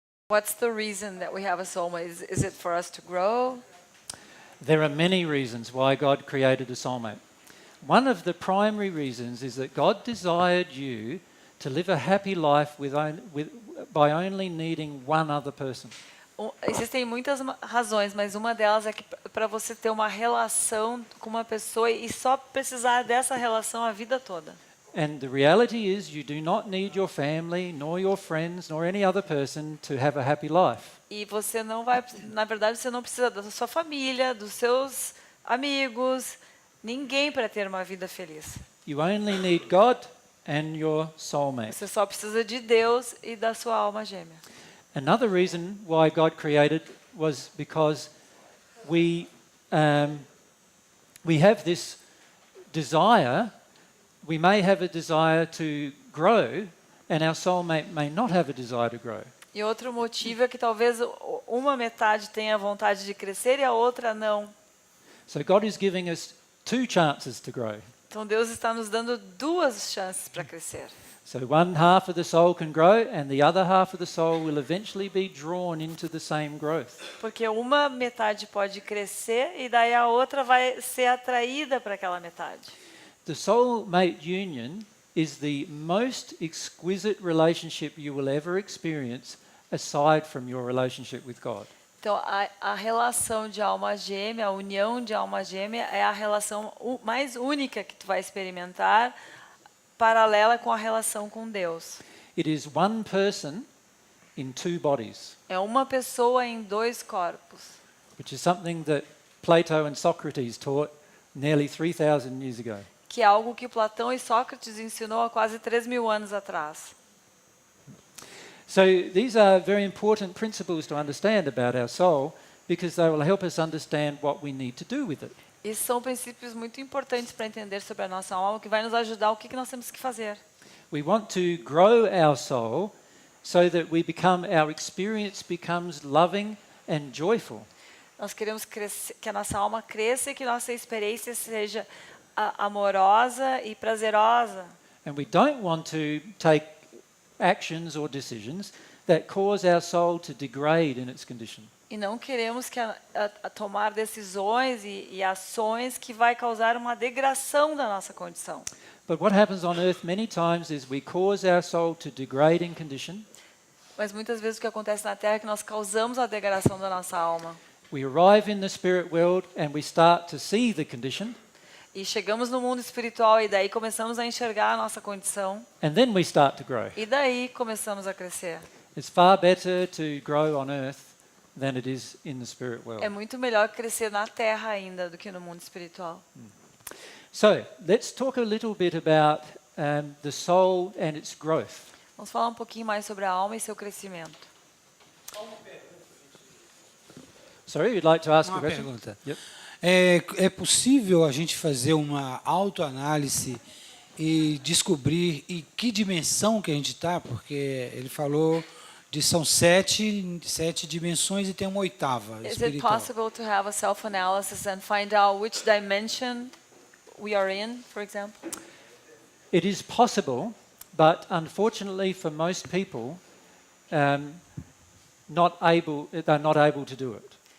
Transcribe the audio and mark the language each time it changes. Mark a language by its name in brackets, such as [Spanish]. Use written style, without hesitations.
[English] What's the reason that we have a soulmate? Is it for us to grow? There are many reasons why God created a soulmate. One of the primary reasons is that God desired you to live a happy life by only needing one other person. [Portuguese] Existem muitas razões, mas uma delas é que para você ter uma relação com uma pessoa e só precisar dessa relação a vida toda. [English] And the reality is you do not need your family, nor your friends, nor any other person to have a happy life. [Portuguese] E você não vai, na verdade, você não precisa da sua família, dos seus amigos, ninguém para ter uma vida feliz. [English] You only need God and your soulmate. [Portuguese] Você só precisa de Deus e da sua alma gêmea. [English] Another reason why God created was because we have this desire. We may have a desire to grow, and our soulmate may not have a desire to grow. [Portuguese] E outro motivo é que talvez uma metade tenha vontade de crescer e a outra não. [English] So God is giving us two chances to grow. [Portuguese] Então Deus está nos dando duas chances para crescer. [English] So one half of the soul can grow, and the other half of the soul will eventually be drawn into the same growth. [Portuguese] Porque uma metade pode crescer e daí a outra vai ser atraída para aquela metade. [English] The soulmate union is the most exquisite relationship you will ever experience aside from your relationship with God. [Portuguese] Então a relação de alma gêmea, a união de alma gêmea é a relação mais única que tu vai experimentar, paralela com a relação com Deus. [English] It is one person in two bodies. [Portuguese] É uma pessoa em dois corpos. [English] Which is something that Plato and Socrates taught nearly 3,000 years ago. [Portuguese] Que é algo que Platão e Sócrates ensinou há quase 3.000 anos atrás. [English] So these are very important principles to understand about our soul because they will help us understand what we need to do with it. [Portuguese] Esses são princípios muito importantes para entender sobre a nossa alma, que vai nos ajudar o que nós temos que fazer. [English] We want to grow our soul so that our experience becomes loving and joyful. [Portuguese] Nós queremos que a nossa alma cresça e que nossa experiência seja amorosa e prazerosa. [English] And we don't want to take actions or decisions that cause our soul to degrade in its condition. [Portuguese] E não queremos que a tomar decisões e ações que vai causar uma degradação da nossa condição. [English] But what happens on earth many times is we cause our soul to degrade in condition. [Portuguese] Mas muitas vezes o que acontece na Terra é que nós causamos a degradação da nossa alma. [English] We arrive in the spirit world and we start to see the condition. [Portuguese] E chegamos no mundo espiritual e daí começamos a enxergar a nossa condição. [English] And then we start to grow. [Portuguese] E daí começamos a crescer. [English] It's far better to grow on earth than it is in the spirit world. [Portuguese] É muito melhor crescer na Terra ainda do que no mundo espiritual. [English] So, let's talk a little bit about the soul and its growth. [Portuguese] Vamos falar um pouquinho mais sobre a alma e seu crescimento. [English] Sorry, you'd like to ask a [Portuguese] Uma [English] question? [Portuguese] pergunta. [English] Yep. [Portuguese] É possível a gente fazer uma autoanálise e descobrir em que dimensão que a gente está? Porque ele falou de são sete dimensões e tem uma oitava [English] Is it [Portuguese] espiritual. [English] possible to have a self-analysis and find out which dimension we are in, for example? It is possible, but unfortunately for most people, they're not able to do it.